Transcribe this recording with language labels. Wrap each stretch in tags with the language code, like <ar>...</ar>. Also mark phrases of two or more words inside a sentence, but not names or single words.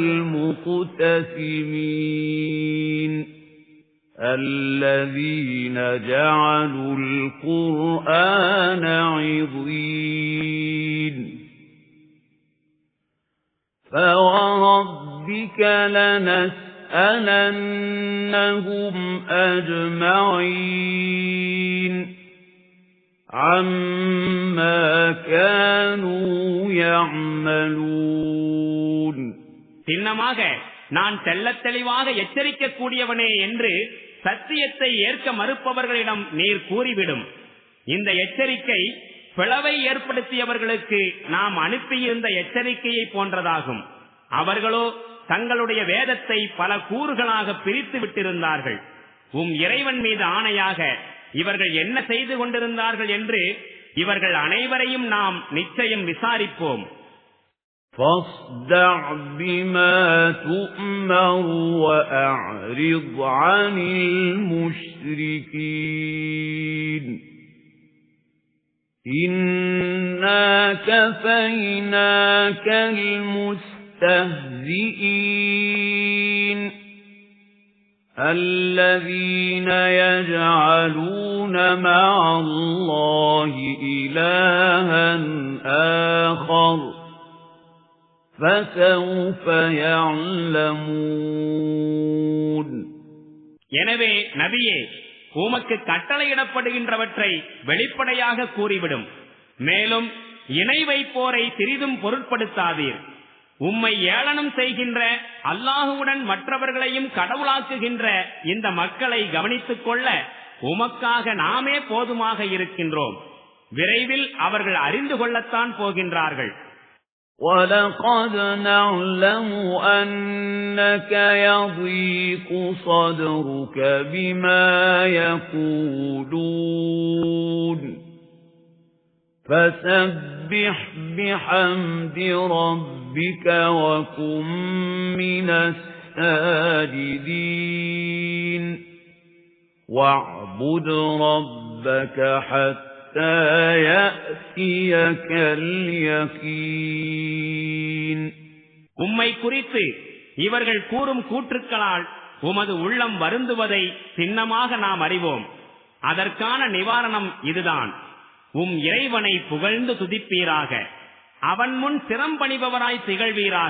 <ar>الْمُقْتَسِمِينَ الَّذِينَ جَعَلُوا الْقُرْآنَ عِضِينَ فَوَرَبِّكَ لَنَسْأَلَنَّهُمْ أَجْمَعِينَ عَمَّا كَانُوا يَعْمَلُونَ.</ar> <ta>சின்னமாக நான் தெள்ளத் தெளிவாக எச்சரிக்கக்கூடியவனே என்று சத்தியத்தை ஏற்க மறுப்பவர்களிடம் நீர் கூறிவிடும். இந்த எச்சரிக்கை பிளவை ஏற்படுத்தியவர்களுக்கு நாம் அனுப்பியிருந்த எச்சரிக்கையை போன்றதாகும். அவர்களோ தங்களுடைய வேதத்தை பல கூறுகளாக பிரித்து விட்டிருந்தார்கள். இறைவன் மீது ஆணையாக இவர்கள் என்ன செய்து கொண்டிருந்தார்கள் என்று இவர்கள் அனைவரையும் நாம் நிச்சயம் விசாரிப்போம்.</ta> <ar>فاصدع بما تؤمر وأعرض عن المشركين إنا كفيناك المستهزئين الذين يجعلون مع الله إلها آخر فسوف يعلمون.</ar> <ta>எனவே நபியே, உமக்கு கட்டளையிடப்படுகின்றவற்றை வெளிப்படையாக கூறிவிடும். மேலும் இணை வைப்போரை சிறிதும் பொருட்படுத்தாதீர். உம்மை ஏளனம் செய்கின்ற, அல்லாஹுவுடன் மற்றவர்களையும் கடவுளாக்குகின்ற இந்த மக்களை கவனித்துக் கொள்ள உமக்காக நாமே போதுமாக இருக்கின்றோம். விரைவில் அவர்கள் அறிந்து கொள்ளத்தான் போகின்றார்கள்.</ta> <ar>وَلَقَدْ نَعْلَمُ أَنَّكَ يَضِيقُ صَدْرُكَ بِمَا يَقُولُونَ فَسَبِّحْ بِحَمْدِ رَبِّكَ وَكُن مِّنَ السَّاجِدِينَ وَاعْبُدْ رَبَّكَ حَتَّى يَأْتِيَكَ الْيَقِينُ.</ar> <ta>உம்மை குறித்து இவர்கள் கூறும் கூற்றுக்களால் உமது உள்ளம் வருந்துவதை சின்னமாக நாம் அறிவோம். அதற்கான நிவாரணம் இதுதான். உம் இறைவனை புகழ்ந்து துதிப்பீராக, அவன் முன் சிரம்பணிபவராய் திகழ்வீராக.</ta>